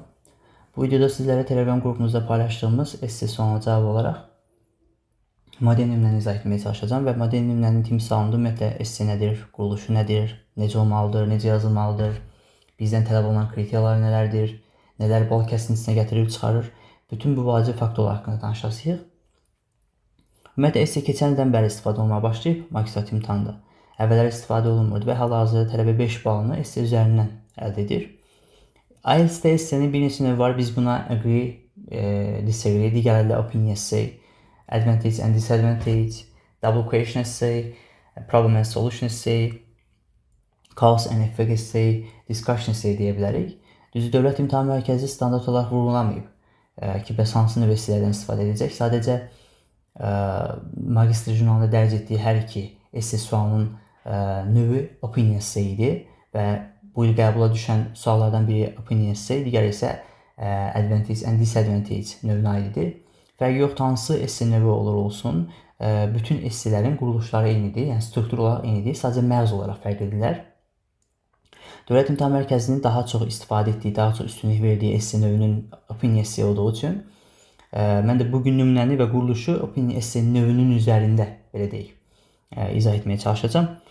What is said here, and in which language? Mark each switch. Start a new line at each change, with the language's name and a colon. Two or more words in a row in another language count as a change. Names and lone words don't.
Azerbaijani: Bu videoda sizlərə Telegram qrupumuzda paylaşdığımız esse sualına cavab olaraq model nümunəni izah etməyə çalışacağam və model nümunənin timsalında ümumiyyətlə esse nədir, quruluşu nədir, necə olmalıdır, necə yazılmalıdır, bizdən tələb olunan kriteriyalar nələrdir, nələr bal kəsintisinə gətirib çıxarır, bütün bu vacib faktorlar haqqında danışacağıq. Ümumiyyətlə esse keçən ildən bəri istifadə olunmaya başlayıb magistrat imtahanında. Əvvəllər istifadə olunmurdu və hal-hazırda tələbə 5 balını esse üzərindən əldə edir. IELTS-də essenin bir neçə növü var. Biz buna
English: agree, disagree, digərləri opinion essay, advantage and disadvantage, double question essay, problem and solution essay, cause and effect essay, discussion essay
Azerbaijani: deyə bilərik. Düzdür, Dövlət İmtahan Mərkəzi standart olaraq vurğulamayıb ki, bəs hansı növ esselərdən istifadə edəcək. Sadəcə magistr jurnalında dərc etdiyi hər iki esse sualının növü
English: opinion essay
Azerbaijani: idi və bu il qəbula düşən suallardan biri
English: opinion essay,
Azerbaijani: digəri isə
English: advantage and disadvantage
Azerbaijani: növünə aiddir. Fərqi yoxdur, hansı esse növü olur olsun, bütün esselerin quruluşları eynidir, yəni struktur olaraq eynidir, sadəcə mərz olaraq fərq edirlər. Dövlət İmtahan Mərkəzinin daha çox istifadə etdiyi, daha çox üstünlük verdiyi esse növünün
English: opinion essay
Azerbaijani: olduğu üçün mən də bugün nümunəni və quruluşu
English: opinion essay
Azerbaijani: növünün üzərində belə deyək, izah etməyə çalışacağam.